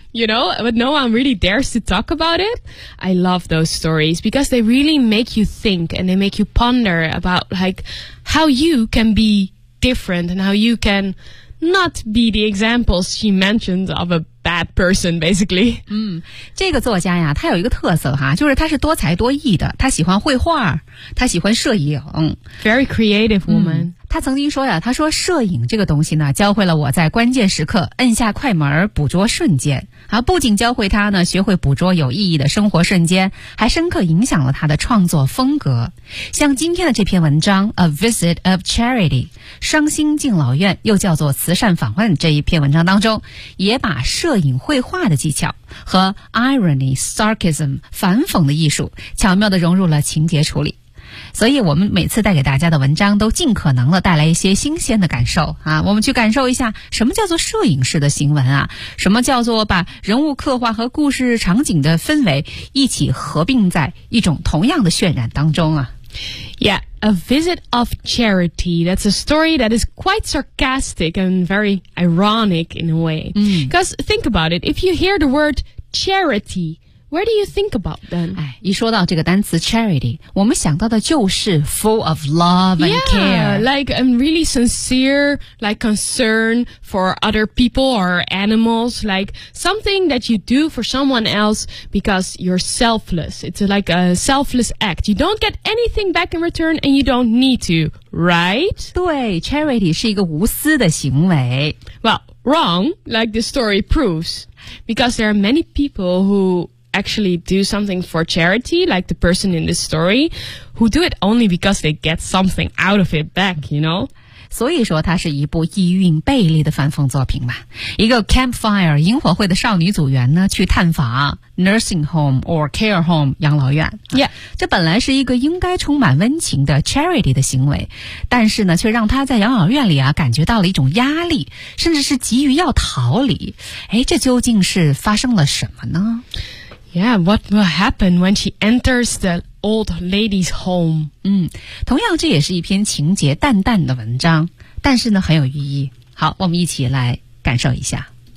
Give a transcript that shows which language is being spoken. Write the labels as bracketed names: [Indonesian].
[English] You know, but no one really dares to talk about it. I love those stories because they really make you think and they make you ponder about like how you can be different and how you can not be the examples she mentions of a bad person, basically. [Chinese] 这个作家呀，他有一个特色哈，就是他是多才多艺的，他喜欢绘画，他喜欢摄影。 [English] Very creative woman. [Chinese] 他曾经说呀，他说摄影这个东西呢教会了我在关键时刻摁下快门捕捉瞬间啊，不仅教会他呢学会捕捉有意义的生活瞬间，还深刻影响了他的创作风格。像今天的这篇文章 A Visit of Charity 双星敬老院，又叫做慈善访问，这一篇文章当中也把摄影绘画的技巧和 irony, sarcasm, 反讽的艺术巧妙地融入了情节处理。所以我们每次带给大家的文章都尽可能的带来一些新鲜的感受啊，我们去感受一下什么叫做摄影式的行文啊，什么叫做把人物刻画和故事场景的氛围一起合并在一种同样的渲染当中啊。 [English] Yeah, A Visit of Charity. That's a story that is quite sarcastic and very ironic in a way. Because think about it, if you hear the word charity, where do you think about then? [Chinese] 哎，一说到这个单词 charity, 我们想到的就是 [English] full of love and care. Yeah, like a really sincere, like concern for other people or animals, like something that you do for someone else because you're selfless. It's like a selfless act. You don't get anything back in return and you don't need to, right? [Chinese] 对 ,charity 是一个无私的行为。 [English] Well, wrong, like the story proves, because there are many people whoactually do something for charity, like the person in this story, who do it only because they get something out of it back, you know? [Chinese] 所以说它是一部意蕴背离的反讽作品嘛。一个 campfire, 萤火会的少女组员呢去探访 [English] nursing home or care home, [Chinese] 养老院。 [English] Yeah. [Chinese] 这本来是一个应该充满温情的 charity 的行为，但是呢却让她在养老院里啊感觉到了一种压力，甚至是急于要逃离。哎，这究竟是发生了什么呢？ [English] Yeah, what will happen when she enters the old lady's home? [Chinese] 同样这也是一篇情节淡淡的文章，但是呢很有寓意。好，我们一起来感受一下。